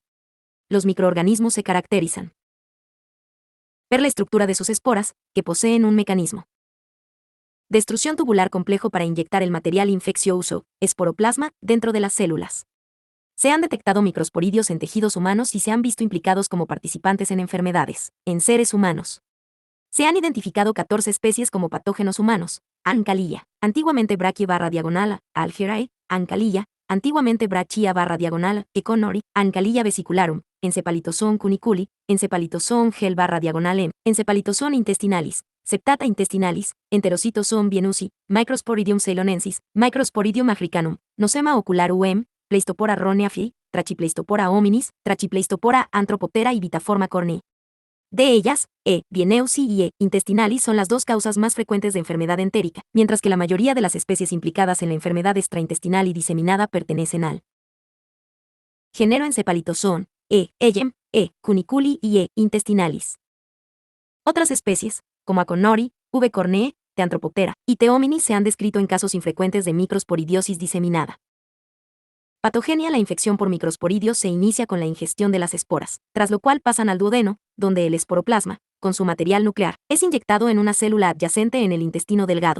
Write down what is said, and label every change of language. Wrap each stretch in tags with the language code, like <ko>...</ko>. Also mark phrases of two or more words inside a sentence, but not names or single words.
<es>Los microorganismos se caracterizan por la estructura de sus esporas, que poseen un mecanismo de extrusión tubular complejo para inyectar el material infeccioso, esporoplasma, dentro de las células. Se han detectado microsporidios en tejidos humanos y se han visto implicados como participantes en enfermedades, en seres humanos. Se han identificado 14 especies como patógenos humanos: Ancalilla, antiguamente Brachia/diagonal, Algerae, Ancalilla, antiguamente Brachia/diagonal, Econori, Ancalilla vesicularum, Encephalitozoon cuniculi, Encephalitozoon gel/diagonal M, Encephalitozoon intestinalis, Septata intestinalis, Enterocitozoon vienusi, Microsporidium ceylonensis, Microsporidium africanum, Nosema ocular UM, Pleistopora roneafi, Trachipleistopora hominis, Trachipleistopora anthropoptera y Vitaforma cornea. De ellas, vieneusi y intestinalis son las dos causas más frecuentes de enfermedad entérica, mientras que la mayoría de las especies implicadas en la enfermedad extraintestinal y diseminada pertenecen al género Encephalitozoon, Eyem, cuniculi y intestinalis. Otras especies, como Aconori, V. cornea, T. anthropoptera y T. hominis se han descrito en casos infrecuentes de microsporidiosis diseminada. Patogenia. La infección por microsporidios se inicia con la ingestión de las esporas, tras lo cual pasan al duodeno, donde el esporoplasma, con su material nuclear, es inyectado en una célula adyacente en el intestino delgado.</es>